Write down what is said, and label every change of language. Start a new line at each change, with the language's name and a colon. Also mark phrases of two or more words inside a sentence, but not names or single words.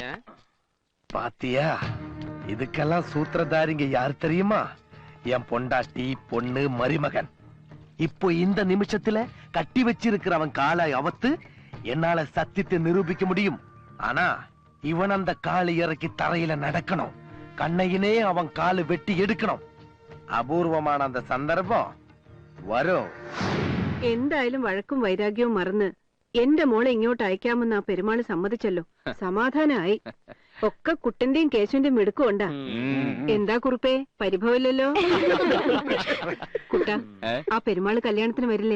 Tamil: பாத்தியா, இதுக்கெல்லாம் சூத்திரதாரிங்க யார் தெரியுமா? என் பொண்டாட்டி, பொண்ணு, மருமகன். இப்போ இந்த நிமிஷத்துல கட்டி வச்சிருக்கிற அவன் காலை அவத்து என்னால சத்தியத்தை நிரூபிக்க முடியும். ஆனா இவன் அந்த காலை இறக்கி தரையில நடக்கணும். கண்ணையினே அவன் காலு வெட்டி எடுக்கணும்.
Malayalam: അപൂർവമാണ് அந்த സന്ദർഭം വരും. എന്തായാലും വഴക്കും വൈരാഗ്യവും മറന്ന് എന്റെ മോളെ ഇങ്ങോട്ട് അയക്കാമെന്ന് ആ പെരുമാള് സമ്മതിച്ചല്ലോ. സമാധാനമായി. ഒക്കെ കുട്ടന്റെയും കേശുവിന്റെയും മിടുക്കുണ്ടാ. എന്താ കുറുപ്പേ, പരിഭവമില്ലല്ലോ? കുട്ട, ആ പെരുമാള് കല്യാണത്തിന് വരില്ലേ?